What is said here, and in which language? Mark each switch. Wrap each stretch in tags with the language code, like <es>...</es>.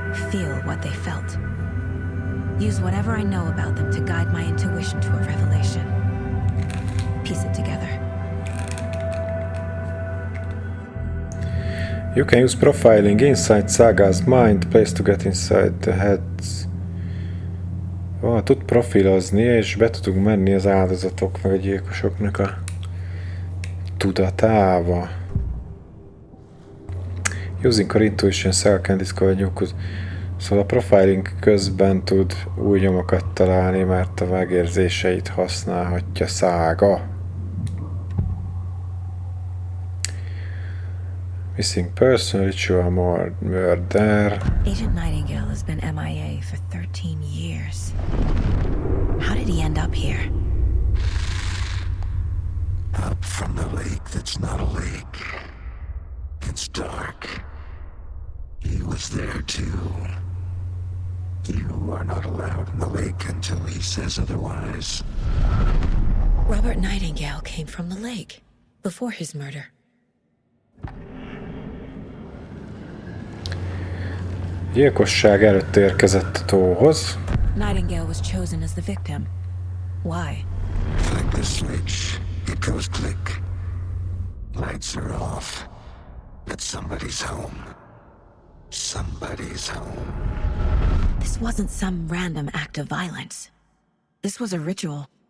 <en>Feel what they felt. Use whatever I know about them to guide my intuition to a revelation. Piece it together. You can use profiling inside Saga's mind, place to get inside the heads.</en> <hu>Tud profilozni, és be tudunk menni az áldozatok, meg a gyilkosoknak a tudatába.</hu> <en>Using our intuition, Saga can discover new clues.</en> <hu>Szóval a profiling közben tud új nyomokat találni, mert a megérzéseit használhatja Saga.</hu> <en>Missing person, ritual murder. Agent Nightingale has been MIA for 13 years. How did he end up here? Up from the lake that's not a lake. It's dark. He was there too. You are not allowed in the lake until he says otherwise. Robert Nightingale came from the lake before his murder.</en> <hu>Gyilkosság előtt érkezett a tóhoz.</hu> <en>Nightingale was chosen as the victim. Why? Flick the switch. It goes click. Lights are off. But somebody's home. Somebody's home. This wasn't some random act of violence. This was a ritual.</en>